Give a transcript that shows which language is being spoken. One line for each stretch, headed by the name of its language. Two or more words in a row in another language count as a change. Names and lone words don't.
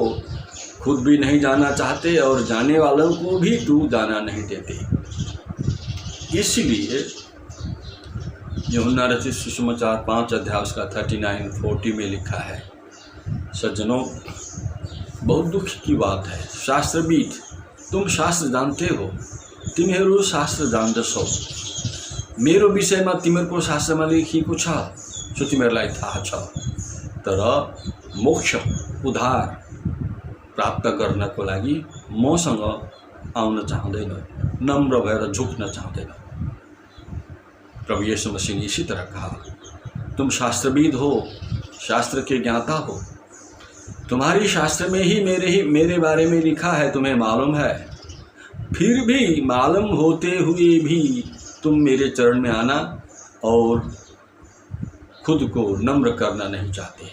Hindi: खुद भी नहीं जाना चाहते और जाने वालों को भी तू जाना नहीं देते। इसलिए यूहन्ना रचित सुसमाचार 5 अध्याय उसका 39-40 में लिखा है, सज्जनों बहुत दुख की बात है।
Nepali: शास्त्रविद,
Hindi: तुम शास्त्र जानते हो,
Nepali: तिमीहरू शास्त्र जान्दछौ, मेरो विषयमा तिमीहरूको शास्त्रमा लेखिएको छ, सो तिमीहरूलाई थाहा छ, तर मोक्ष उद्धार प्राप्त गर्नको लागि मसँग आउन चाहँदैन, नम्र भएर झुक्न चाहँदैन।
Hindi: प्रभु यीशु मसीह ने इसी तरह कहा, तुम शास्त्रविद हो, शास्त्र के ज्ञाता हो, तुम्हारी शास्त्र में ही मेरे बारे में लिखा है, तुम्हें मालूम है, फिर भी मालूम होते हुए भी तुम मेरे चरण में आना और खुद को नम्र करना नहीं चाहते।